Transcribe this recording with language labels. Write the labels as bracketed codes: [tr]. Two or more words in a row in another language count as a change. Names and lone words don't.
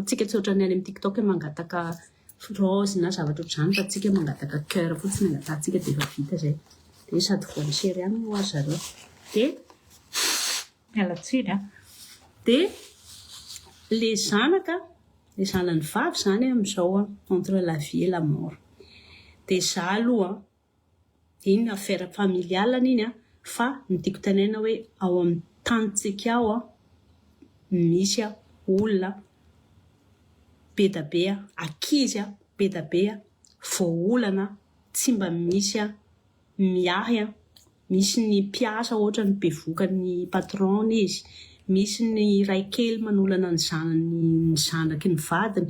[mg] Tsika tsy ohatran'ny any amin'ny TikTok mangataka rose na zavatra ohatr'izany fa tsika mangataka cœur fotsiny angatatsika dia efa vita zay. Dia sady voan'ny chérie any ho azy zareo. Dia mialatsiny dia le zanany vavy zany amin'izao [fr] entre la vie et la mort. [mg] Dia za aloha iny [fr] affaire familiale [mg] iny fa ny tiako tanaina hoe ao amin'ny tanitsika ao misy olona be da be ankizy be da be voolana tsy mba misy miahy misy ny mpiasa ohatra ny bevoka ny patron izy, misy ny ray kely manolana ny zanaky ny vadiny.